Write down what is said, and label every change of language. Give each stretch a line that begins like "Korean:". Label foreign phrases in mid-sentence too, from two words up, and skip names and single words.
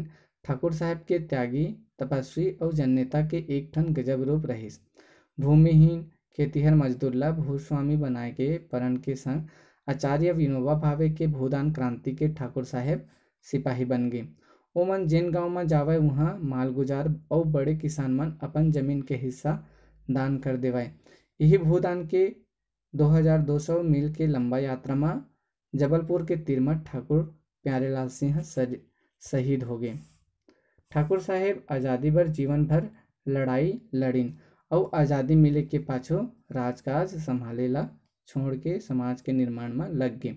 Chhattisgarhi: ठाकुर साहब के त्यागी, तपस्वी और जननेता के एक ठन गजब रूप रहीस। भूमिहीन खेतीहर मजदूर ला भूस्वामी बनाए के परण के संग आचार्य विनोबा भावे के भूदान क्रांति के ठाकुर साहेब सिपाही बन गए। ओमन जेन गांव में जावे वहाँ मालगुजार और बड़े किसान मन अपन जमीन के हिस्सा दान कर देवाए। यही भूदान के 2200 मील के लंबा यात्रा में जबलपुर के तीर में ठाकुर प्यारेलाल सिंह शहीद हो गए। ठाकुर साहेब आज़ादी बर जीवन भर लड़ाई लड़ीन और आज़ादी मिले के पाछो राजकाज संभाले ला छोड़ के समाज के निर्माण में लग गए।